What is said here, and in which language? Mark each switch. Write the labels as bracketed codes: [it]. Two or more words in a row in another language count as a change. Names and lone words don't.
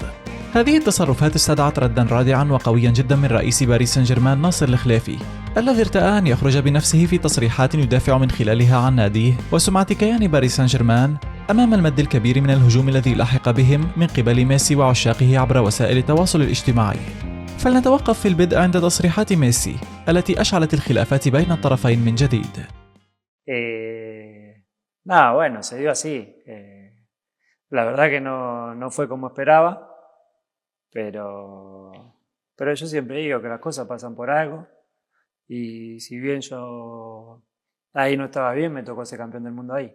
[ar] هذه التصرفات استدعت ردا رادعا وقويا جدا من رئيس باريس سان جيرمان ناصر الخليفي، الذي ارتأى أن يخرج بنفسه في تصريحات يدافع من خلالها عن ناديه وسمعة كيان باريس سان جيرمان أمام المد الكبير من الهجوم الذي لحق بهم من قبل ميسي وعشاقه عبر وسائل التواصل الاجتماعي. فلنتوقف في البدء عند تصريحات ميسي التي أشعلت الخلافات بين الطرفين من جديد. [es] Bueno, se dio así. La verdad que no fue como esperaba, pero yo siempre digo que las cosas pasan por algo, y si bien yo ahí no estaba bien, me tocó ser campeón del mundo ahí.